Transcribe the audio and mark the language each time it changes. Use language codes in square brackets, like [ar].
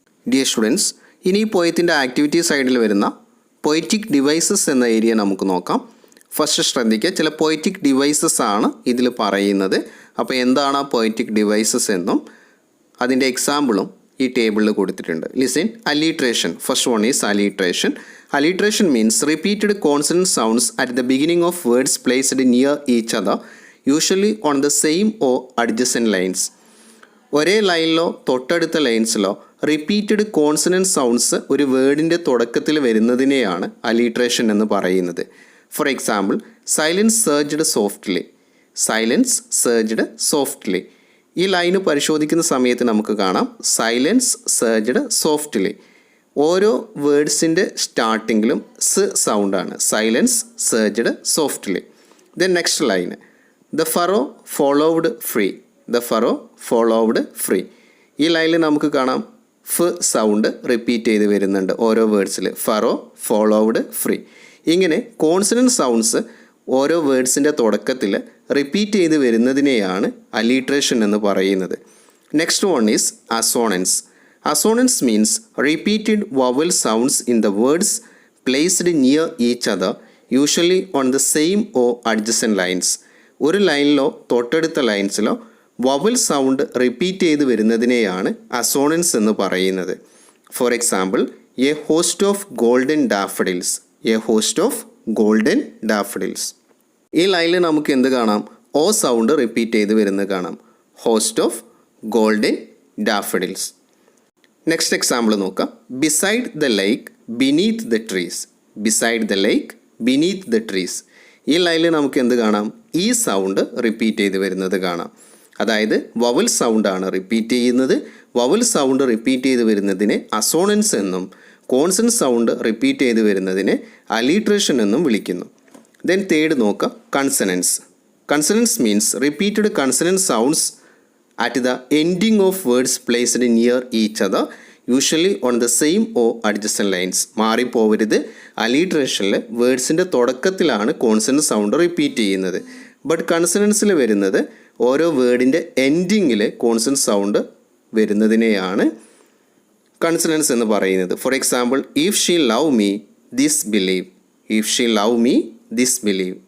[ml] Dear students, ഇനി ഈ പോയത്തിൻ്റെ activity സൈഡിൽ വരുന്ന പൊയറ്റിക് ഡിവൈസസ് എന്ന ഏരിയ നമുക്ക് നോക്കാം. ഫസ്റ്റ് ശ്രദ്ധിക്കുക, ചില പൊയറ്റിക് ഡിവൈസസ് ആണ് ഇതിൽ പറയുന്നത്. അപ്പോൾ എന്താണ് ആ പൊയറ്റിക് ഡിവൈസസ് എന്നും അതിൻ്റെ എക്സാമ്പിളും ഈ ടേബിളിൽ കൊടുത്തിട്ടുണ്ട്. [en] Listen. Alliteration. First one is alliteration. Alliteration means repeated consonant sounds at the beginning of words placed near each other, usually on the same or adjacent lines. ഒരേ ലൈനിലോ തൊട്ടടുത്ത ലൈൻസിലോ repeated consonant sounds ഒരു വേർഡിൻ്റെ തുടക്കത്തിൽ വരുന്നതിനെയാണ് alliteration എന്ന് പറയുന്നത്. For example, silence surged softly. Silence surged softly. [ml] ഈ line പരിശോധിക്കുന്ന സമയത്ത് നമുക്ക് കാണാം [en] Silence surged softly. [ml] ഓരോ വേർഡ്സിൻ്റെ സ്റ്റാർട്ടിങ്ങിലും സ് സൗണ്ടാണ്. [en] Silence surged softly. Then next line, the furrow followed free. The furrow followed free. [ml] ഈ ലൈനിൽ നമുക്ക് കാണാം ഫ് സൗണ്ട് റിപ്പീറ്റ് ചെയ്ത് വരുന്നുണ്ട് ഓരോ വേർഡ്സിൽ. [en] Furrow followed free. [ml] ഇങ്ങനെ കോൺസണൻറ്റ് സൗണ്ട്സ് ഓരോ വേർഡ്സിൻ്റെ തുടക്കത്തിൽ റിപ്പീറ്റ് ചെയ്ത് വരുന്നതിനെയാണ് അലിട്രേഷൻ എന്ന് പറയുന്നത്. [en] Next one is assonance. Assonance means repeated vowel sounds in the words placed near each other, usually on the same or adjacent lines. [ml] ഒരു ലൈനിലോ തൊട്ടടുത്ത ലൈൻസിലോ വവൽ സൗണ്ട് റിപ്പീറ്റ് ചെയ്ത് വരുന്നതിനെയാണ് assonance എന്ന് പറയുന്നത്. [en] For example, a host of golden daffodils. A host of golden daffodils. [ml] ഈ ലൈനിൽ നമുക്ക് എന്ത് കാണാം? ഓ സൗണ്ട് റിപ്പീറ്റ് ചെയ്ത് വരുന്നത് കാണാം. [en] Host of golden daffodils. Next example [ml] നോക്കാം. [en] Beside the lake beneath the trees. Beside the lake beneath the trees. [ml] ഈ ലൈനിൽ നമുക്ക് എന്ത് കാണാം? ഈ സൗണ്ട് റിപ്പീറ്റ് ചെയ്ത് വരുന്നത് കാണാം. അതായത് വവൽ സൗണ്ടാണ് റിപ്പീറ്റ് ചെയ്യുന്നത്. വവൽ സൗണ്ട് റിപ്പീറ്റ് ചെയ്ത് വരുന്നതിനെ അസോണൻസ് എന്നും കോൺസണന്റ് സൗണ്ട് റിപ്പീറ്റ് ചെയ്ത് വരുന്നതിനെ അലിട്രേഷൻ എന്നും വിളിക്കുന്നു. [en] then third [ml] നോക്കാം, [en] Consonance. Consonance means repeated consonant sounds at the ending of words placed near each other, usually on the same or adjacent lines. [ml] മാറിപ്പോവരുത്. അലിട്രേഷനിൽ വേർഡ്സിൻ്റെ തുടക്കത്തിലാണ് consonant sound repeat ചെയ്യുന്നത്. But കൺസണൻസിൽ വരുന്നത് ഓരോ വേർഡിൻ്റെ എൻഡിങ്ങിൽ consonant sound വരുന്നതിനെയാണ് consonants എന്ന് പറയുന്നത്. [en] For example, if she love me this believe. If she love me this believe.